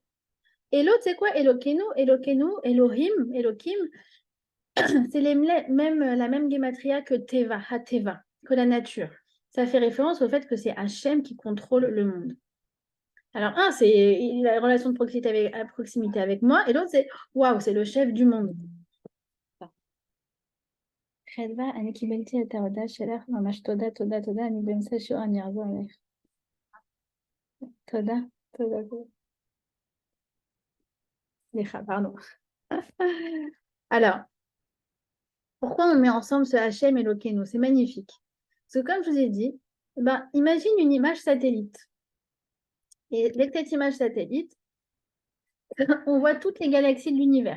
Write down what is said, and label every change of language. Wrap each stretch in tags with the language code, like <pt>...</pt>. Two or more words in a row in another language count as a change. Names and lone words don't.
<fr>Et l'autre, c'est quoi?</fr> <he>אלוקינו, אלוקינו, אלוהים, אלוהים,</he> <fr>c'est la même gematria que Teva, Hateva, que la nature. Ça fait référence au fait que c'est Hachem qui contrôle le monde. Alors, un, c'est la relation de proximité avec moi, et l'autre, c'est waouh, c'est le chef du monde.</fr> <he>חדווה, אני קיבלתי את ההודעה שלך, ממש תודה, תודה, תודה, אני באמצע שיעור, אני אעבור עליך. תודה, תודה, תודה. סליחה,</he> <fr>pardon. Alors, pourquoi on met ensemble ce Hachem et Elokeinu? C'est magnifique. Parce que comme je vous ai dit, ben, imagine une image satellite. Et avec cette image satellite, on voit toutes les galaxies de l'univers.</fr>